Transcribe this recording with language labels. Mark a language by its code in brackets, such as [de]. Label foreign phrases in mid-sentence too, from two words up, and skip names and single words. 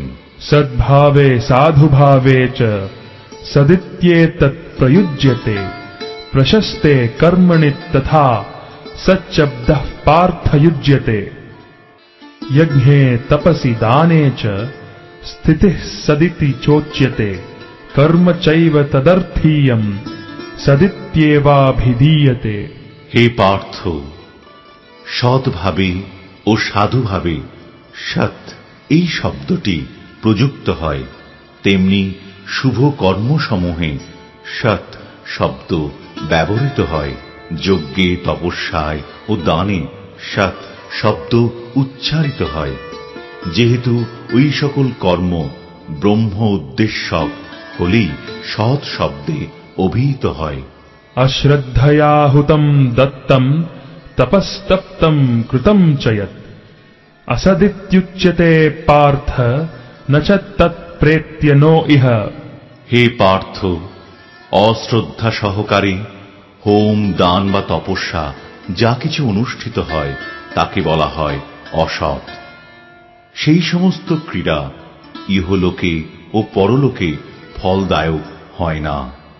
[sa] सद्भावे साधुभावे च सदित्येतत् प्रयुज्यते प्रशस्ते कर्मणि तथा सच्चब्दः पार्थयुज्यते। यज्ञे तपसि दाने च स्थितिः सदिति चोच्यते कर्म चैव तदर्थीयम् सदित्येवाभिधीयते। [bn] হে পার্থ, সৎভাবে ও সাধুভাবে সৎ এই শব্দটি প্রযুক্ত হয়, তেমনি শুভ কর্মসমূহে সৎ শব্দ ব্যবহৃত হয়। যজ্ঞে তপস্যায় ও দানে সৎ শব্দ উচ্চারিত হয়, যেহেতু ওই সকল কর্ম ব্রহ্ম উদ্দেশ্যক হলেই সৎ শব্দে অভিহিত হয়। [sa] अश्रद्धया हुतम दत्तम तपस्तप्तम कृतम च यत् असदित्युच्यते पार्थ न च तत्प्रेत्य नो इह। [bn] হে পার্থ, অশ্রদ্ধা সহকারে হোম দান বা তপস্যা যা কিছু অনুষ্ঠিত হয় তাকে বলা হয় অসৎ। সেই সমস্ত ক্রীড়া ইহলোকে ও পরলোকে ফলদায়ক হয় না।